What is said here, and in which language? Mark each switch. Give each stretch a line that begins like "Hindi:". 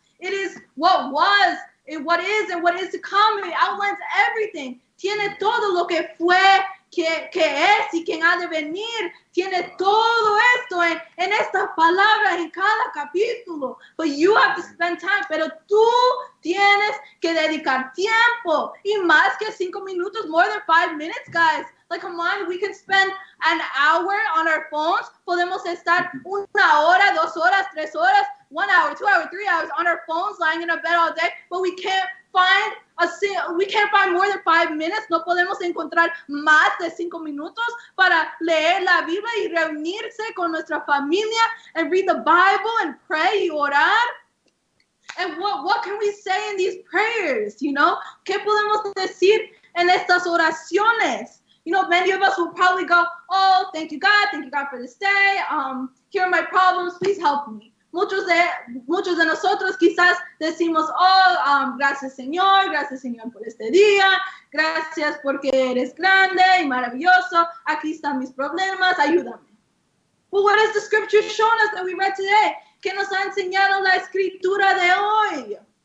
English: It is what was, what is, and what is to come. It outlines everything.
Spanish: Tiene todo lo que fue, que es y quien ha de venir. Tiene todo esto en esta palabra, en cada capítulo.
English: But you have to spend time.
Spanish: Pero tú tienes que dedicar tiempo. Y más que 5 minutos,
English: more than 5 minutes, guys. Like, come on, we can spend an hour on our phones.
Spanish: Podemos estar 1 hora, 2 horas, 3 horas,
English: 1 hour, 2 hours, 3 hours on our phones, lying in a bed all day. But we can't find more than 5 minutes.
Spanish: No podemos encontrar más de 5 minutos para leer la Biblia y reunirse con nuestra familia
English: and read the Bible and pray
Spanish: y orar.
English: And what can we say in these prayers? You know,
Spanish: ¿qué podemos decir en estas oraciones?
English: You know, many of us will probably go, oh, thank you God for this day. Here are my problems, please help me.
Spanish: Muchos de nosotros quizás decimos, oh, gracias Señor por este día, gracias porque eres grande y maravilloso, aquí están mis problemas, ayúdame.
English: But what has the scripture shown us that we read today?
Spanish: ¿Qué nos ha enseñado la escritura de hoy?